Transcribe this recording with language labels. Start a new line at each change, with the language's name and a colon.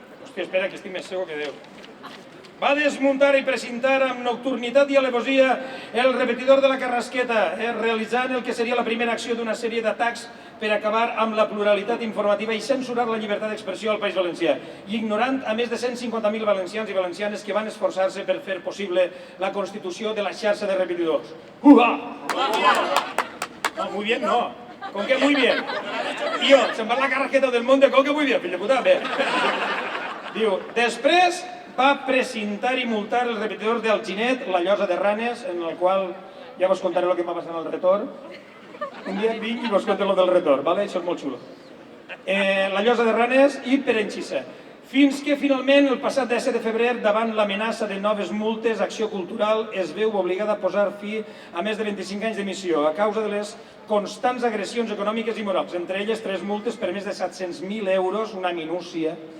Catalan: Hòstia, espera, que estic més segur que Déu. Va desmuntar i presentar amb nocturnitat i alevosia el repetidor de la Carrasqueta, realitzant el que seria la primera acció d'una sèrie d'atacs per acabar amb la pluralitat informativa i censurar la llibertat d'expressió al País Valencià, i ignorant a més de 150.000 valencians i valencianes que van esforçar-se per fer possible la constitució de la xarxa de repetidors.
Spanish: ¡Uha! No, muy bien, no. ¿Con qué muy bien? Tío,
Catalan: se'n va la Carrasqueta del Monte,
Spanish: ¿con qué muy bien,
Catalan: fill de puta? Bé. Diu, després va precintar i multar els repetidors d'Alginet, la Llosa de Ranes, en el qual ja vos contaré el que em va passar en el retorn. Un dia vinc i vos conto el del retorn, ¿vale? Això és molt xulo. La Llosa de Ranes i Perenxissa. Fins que finalment, el passat 10 de febrer, davant l'amenaça de noves multes, Acció Cultural es veu obligada a posar fi a més de 25 anys d'emissió a causa de les constants agressions econòmiques i morals, entre elles 3 multes per més de 700.000 euros, una minúcia.